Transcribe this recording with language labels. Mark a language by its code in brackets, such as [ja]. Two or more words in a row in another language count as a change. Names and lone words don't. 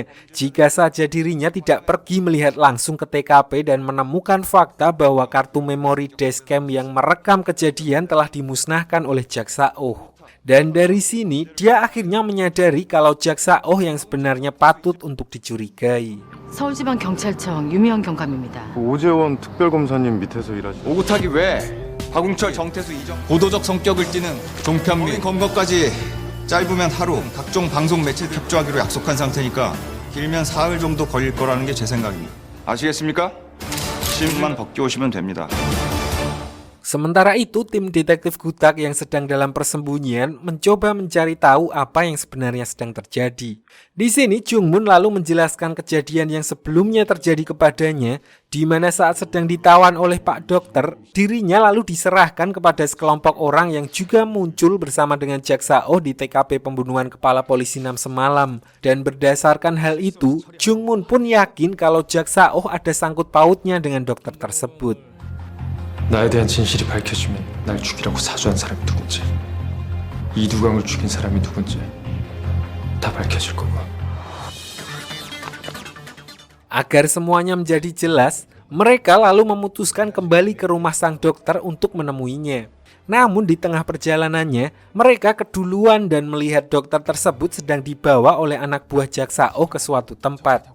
[id] Jika saja dirinya tidak pergi melihat langsung ke TKP dan menemukan fakta bahwa kartu memori dashcam yang merekam kejadian telah dimusnahkan oleh Jaksa Oh. Dan dari sini, dia akhirnya menyadari kalau Jaksa Oh yang sebenarnya patut untuk dicurigai. [ko] 서울지방경찰청 유미영 경감입니다. 오재원 특별검사님 밑에서 일하시는 오구탁이 왜? 박웅철, 정태수, 이정 고도적 성격을 띠는 종편미 검거까지 짧으면 하루 각종 방송 매체 협조하기로 약속한 상태니까 길면 사흘 정도 걸릴 거라는 게 제 생각입니다. 아시겠습니까? 신문만 벗겨오시면 됩니다. [id] Sementara itu, tim detektif Gutak yang sedang dalam persembunyian mencoba mencari tahu apa yang sebenarnya sedang terjadi. Di sini, Jungmun lalu menjelaskan kejadian yang sebelumnya terjadi kepadanya, di mana saat sedang ditawan oleh Pak Dokter, dirinya lalu diserahkan kepada sekelompok orang yang juga muncul bersama dengan Jaksa Oh di TKP pembunuhan kepala polisi 6 semalam. Dan berdasarkan hal itu, Jungmun pun yakin kalau Jaksa Oh ada sangkut pautnya dengan dokter tersebut. [ko] 나에 대한 진실이 밝혀지면 날 죽이라고 사주한 사람이 누군지, 이두광을 죽인 사람이 누군지 다 밝혀질 거고. [id] Agar semuanya menjadi jelas, mereka lalu memutuskan kembali ke rumah sang dokter untuk menemuinya. Namun di tengah perjalanannya, mereka keduluan dan melihat dokter tersebut sedang dibawa oleh anak buah Jaksa Oh ke suatu tempat.